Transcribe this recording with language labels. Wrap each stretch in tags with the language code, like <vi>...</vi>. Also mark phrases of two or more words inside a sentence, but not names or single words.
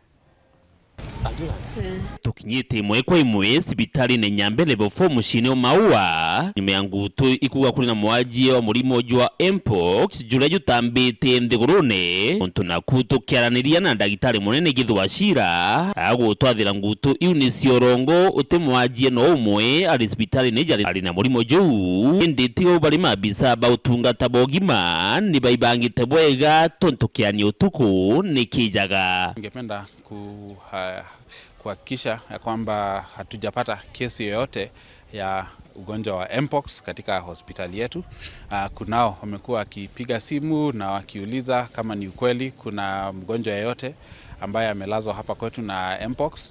<mer>Tukinyite imwe kwa imwe sibitari ne Nyambene level 4 mushine o Maua nyuma ya ngutu ikuga kuri na mwaji wa murimo jwa mpox jura jutambite ndigurune muntu nakuto kiaraniria na ndagitari munene Githu Wachira agutwathira ngutu iu ni ciorongo uti mwaji no umwe ari sibitari ne jari ari na murimo juu nditio bari mabisa ba utungata bogima ni baibangite bwega tonto kiani utuku ni kijaga.</mer> <sw>Ningependa kuhakikisha ya kwamba hatujapata kesi yoyote ya ugonjwa wa mpox katika hospitali yetu. Kunao wamekuwa wakipiga simu na wakiuliza kama ni ukweli kuna mgonjwa yeyote ambaye amelazwa hapa kwetu na mpox.</sw>